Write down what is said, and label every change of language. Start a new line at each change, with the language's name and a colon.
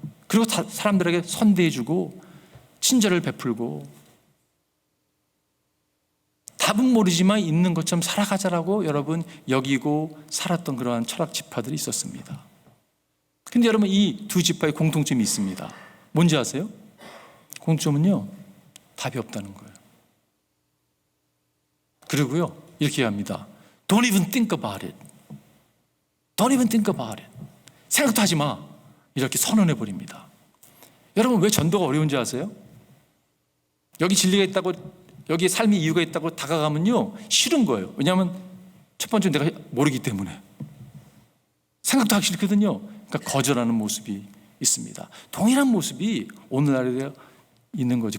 Korean: 그리고 사람들에게 선대해주고 친절을 베풀고 답은 모르지만 있는 것처럼 살아가자라고 여러분 여기고 살았던 그러한 철학 지파들이 있었습니다. 근데 여러분 이 두 지파의 공통점이 있습니다. 뭔지 아세요? 공통점은요, 답이 없다는 거예요. 그리고요 이렇게 합니다.
English: Don't even think about it. Don't even think about it.
Korean: 생각도 하지 마. 이렇게 선언해 버립니다. 여러분 왜 전도가 어려운지 아세요? 여기 진리가 있다고, 여기에 삶의 이유가 있다고 다가가면요 싫은 거예요. 왜냐하면 첫 번째 내가 모르기 때문에 생각도 하기 싫거든요. 그러니까 거절하는 모습이 있습니다. 동일한 모습이 오늘날에 있는 거죠.